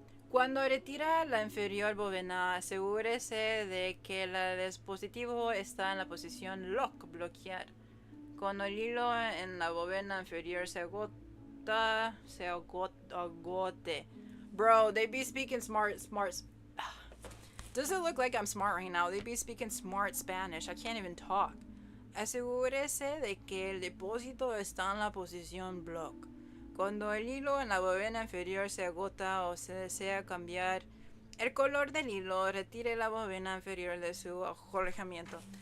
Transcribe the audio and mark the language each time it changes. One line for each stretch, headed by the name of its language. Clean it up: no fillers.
Spanish: Cuando retira la inferior bobina, asegúrese de que el dispositivo está en la posición lock, bloquear. Cuando el hilo en la bobina inferior se agote.
English: Bro, they be speaking smart. Does it look like I'm smart right now? They be speaking smart Spanish. I can't even talk.
Spanish: Asegúrese de que el depósito está en la posición block. Cuando el hilo en la bobina inferior se agota o se desea cambiar el color del hilo, retire la bobina inferior de su alojamiento.